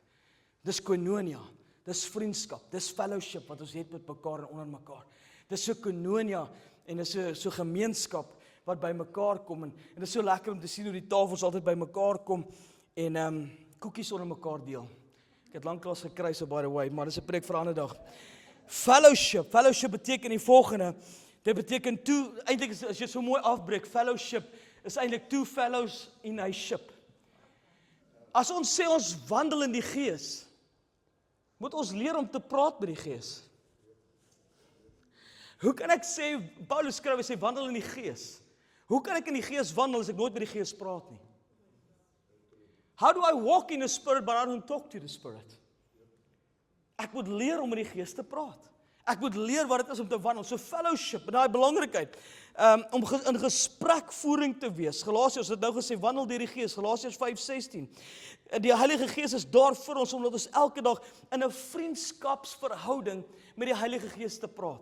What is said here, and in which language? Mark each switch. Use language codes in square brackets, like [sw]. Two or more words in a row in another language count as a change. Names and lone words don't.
[af] Dis koinonia, dis vriendskap, dis fellowship wat ons het met mekaar en onder mekaar. Dis so koinonia en dis so gemeenskap wat by mekaar kom, en dit is so lekker om te sien hoe die tafels altyd by mekaar kom, en koekies onder mekaar deel. Ek het lanklaas gekry, [en] so by the way, [af] maar dis 'n preek vir 'n ander dag. Fellowship beteken die volgende, dit beteken eintlik as jy so mooi afbreek, fellowship is eintlik [en] two fellows in a ship. [af] As ons sê ons wandel in die Gees, moet ons leer om te praat met die Gees. Hoe kan ek sê, Paulus skryf, hy sê wandel in die Gees. Hoe kan ek in die Gees wandel as ek nooit met die Gees praat nie? [en] How do I walk in the Spirit but I don't talk to the Spirit? [af] Ek moet leer om met die Gees te praat. Ek moet leer wat dit is om te wandel. So fellowship, en daai belangrikheid, om in gesprekvoering te wees. Galasiërs het nou gesê, wandel deur die Gees, Galasiërs 5:16. Die Heilige Gees is daar vir ons, omdat ons elke dag in 'n vriendskapsverhouding met die Heilige Gees te praat.